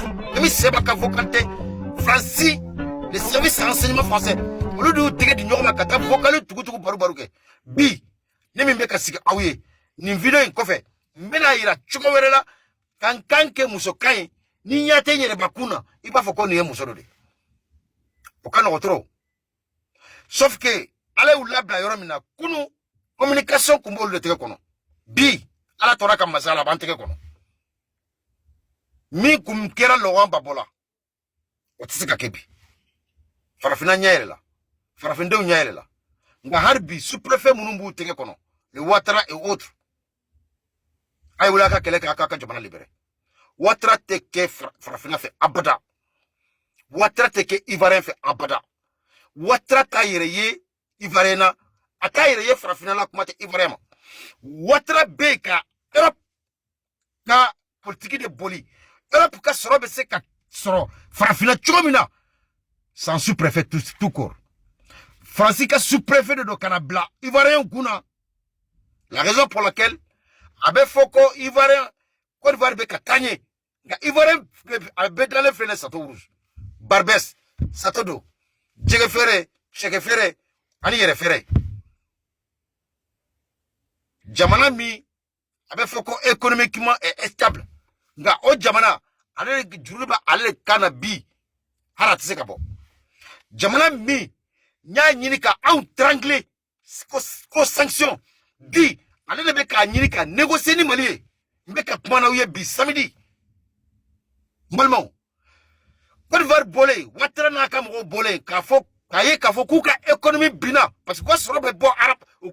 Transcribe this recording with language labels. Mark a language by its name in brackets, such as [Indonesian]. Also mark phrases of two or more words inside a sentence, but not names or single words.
[Bambara] Kɛmɛ Seba ka vocal tɛ Franci le [French] service renseignement français [Bambara] olu de y'u tɛgɛ di ɲɔgɔn ma ka taa vocal tugu bari-bariw kɛ bi ne min bɛ ka sigi aw ye nin video in kɔfɛ n bɛna yira cogo wɛrɛ la ka n kan kɛ musokan ye ni ɲɛ tɛ n yɛrɛbakun na i b'a fɔ ko nin ye muso dɔ de o ka nɔgɔ [French] trop sauf que [Bambara] ala y'u labila yɔrɔ min na kunu communication tun b'olu de tɛgɛ kɔnɔ bi ala tora ka masaya a b'an tɛgɛ kɔnɔ min kun kɛra Laurent Gbagbo la o tɛ se ka kɛ bi farafinna ɲɛ yɛlɛla farafindenw ɲɛ yɛlɛla nka hali bi sous-préfet minnu b'u tɛgɛ kɔnɔ le Ouattara [French] et autres [Bambara] a ye wuli a ka kɛlɛ kɛ a k'a ka jamana libéré Ouattara tɛ kɛ farafinna fɛ abada Ouattara tɛ kɛ ivoirien fɛ abada Ouattara t'a yɛrɛ ye ivoirien na a t'a yɛrɛ ye farafinna la kuma tɛ ivoirien ma Ouattara bɛ yen ka Europe ka politique de boli Europe ka sɔrɔ bɛ se ka sɔrɔ farafinna cogo min na [French] sans sous-préfet tout court [Bambara] Franci ka sous-préfet de don kana bila ivoirien kunna la [French] raison pour laquelle [Bambara] a bɛ fɔ ko ivoirien Côte d'Ivoire bɛ ka taa ɲɛ nka ivoirien a bɛ dalen filɛ ne Château Rouge Barbès Château d'eau jɛgɛ feere sɛgɛ feere ani yɛrɛ feere jamana min a bɛ fɔ ko [French] économiquement est stable [Bambara] nka o jamana ale juru bɛ ale kan na bi hali a tɛ se ka bɔ jamana min n y'a ɲini ka anw trangler ko sanction bi ale de bɛ k'a ɲini ka négocier ni Mali ye n bɛ ka kuma n'aw ye bi samedi n balimaw Côte d'Ivoire bɔlen Ouattara n'a ka mɔgɔw bɔlen k'a ye k'a fɔ k'u ka économie binna [French] parce que [Bambara] u ka sɔrɔ bɛ bɔ Arabe u